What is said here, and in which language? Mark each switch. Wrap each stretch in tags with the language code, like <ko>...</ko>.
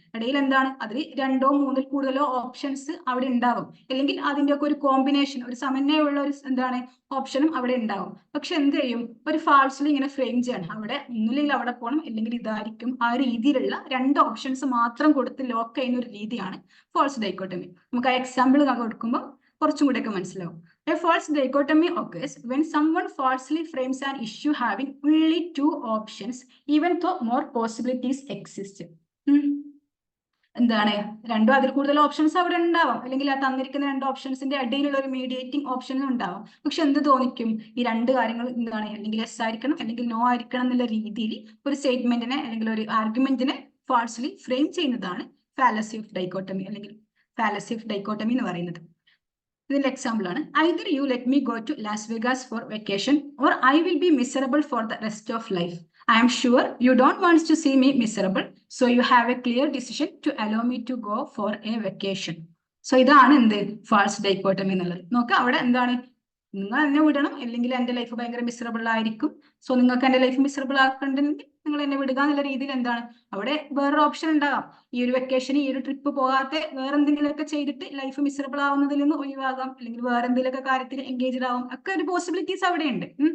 <ml>ഇടയിൽ എന്താണ് അതിൽ രണ്ടോ മൂന്നിൽ കൂടുതലോ ഓപ്ഷൻസ് അവിടെ ഉണ്ടാവും, അല്ലെങ്കിൽ അതിന്റെ ഒക്കെ ഒരു കോമ്പിനേഷൻ, ഒരു സമന്വയമുള്ള ഒരു എന്താണ് ഓപ്ഷനും അവിടെ ഉണ്ടാവും. പക്ഷെ എന്ത് ചെയ്യും, ഒരു ഫാൾസിൽ ഇങ്ങനെ ഫ്രെയിം ചെയ്യണം, അവിടെ ഒന്നുമില്ലെങ്കിൽ അവിടെ പോകണം, അല്ലെങ്കിൽ ഇതായിരിക്കും, ആ രീതിയിലുള്ള രണ്ട് ഓപ്ഷൻസ് മാത്രം കൊടുത്ത് ലോക്ക് ചെയ്യുന്ന ഒരു രീതിയാണ് ഫാൾസ് ഡൈക്കോട്ടമി. നമുക്ക് ആ എക്സാമ്പിൾ കൊടുക്കുമ്പോൾ കുറച്ചും കൂടെ ഒക്കെ മനസ്സിലാവും.</ml> <en>A false dichotomy occurs when someone falsely frames an issue having only two options, even though more possibilities exist.</en> <ml>എന്താണ്, രണ്ടോ അതിൽ കൂടുതൽ ഓപ്ഷൻസ് അവിടെ ഉണ്ടാവും, അല്ലെങ്കിൽ ആ തന്നിരിക്കുന്ന രണ്ട് ഓപ്ഷൻസിന്റെ ഇടയിലുള്ള ഒരു മീഡിയേറ്റിംഗ് ഓപ്ഷൻ ഉണ്ടാവും. പക്ഷെ എന്ത് തോന്നിക്കും, ഈ രണ്ട് കാര്യങ്ങൾ എന്താണ്, അല്ലെങ്കിൽ യെസ് ആയിരിക്കണം അല്ലെങ്കിൽ നോ ആയിരിക്കണം എന്നുള്ള രീതിയിൽ ഒരു സ്റ്റേറ്റ്മെന്റിനെ അല്ലെങ്കിൽ ഒരു ആർഗ്യുമെന്റിനെ ഫാൾസ്ലി ഫ്രെയിം ചെയ്യുന്നതാണ് ഫാലസി ഓഫ് ഡൈക്കോട്ടമി അല്ലെങ്കിൽ ഫാലസി ഓഫ് ഡൈക്കോട്ടമി എന്ന് പറയുന്നത്. ഇതിന്റെ എക്സാമ്പിൾ ആണ്,</ml> <en>either you let me go to Las Vegas for vacation or I will be miserable for the rest of life. I am sure you don't want to see me miserable, so you have a clear decision to allow me to go for a vacation.</en> <ml>So ഇതാണ് എന്ത് false dichotomy എന്നുള്ളത്. നോക്കുക അവിടെ എന്താണ്, നിങ്ങൾ എന്നെ വിടണം അല്ലെങ്കിൽ എന്റെ ലൈഫ് ഭയങ്കര മിസറബിൾ ആയിരിക്കും, സോ നിങ്ങൾക്ക് എന്റെ ലൈഫ് മിസറബിൾ ആക്കണ്ടെങ്കിൽ നിങ്ങൾ എന്നെ വിടുക എന്നുള്ള രീതിയിൽ എന്താണ് അവിടെ വേറൊരു ഓപ്ഷൻ ഉണ്ടാകാം. ഈ ഒരു വെക്കേഷന് ഈ ഒരു ട്രിപ്പ് പോകാത്ത വേറെ എന്തെങ്കിലുമൊക്കെ ചെയ്തിട്ട് ലൈഫ് മിസറബിൾ ആവുന്നതിൽ നിന്ന് ഒഴിവാകാം, അല്ലെങ്കിൽ വേറെ എന്തെങ്കിലുമൊക്കെ കാര്യത്തിൽ എൻഗേജ്ഡ് ആവും, ഒക്കെ ഒരു പോസിബിലിറ്റീസ് അവിടെ ഉണ്ട്.</ml>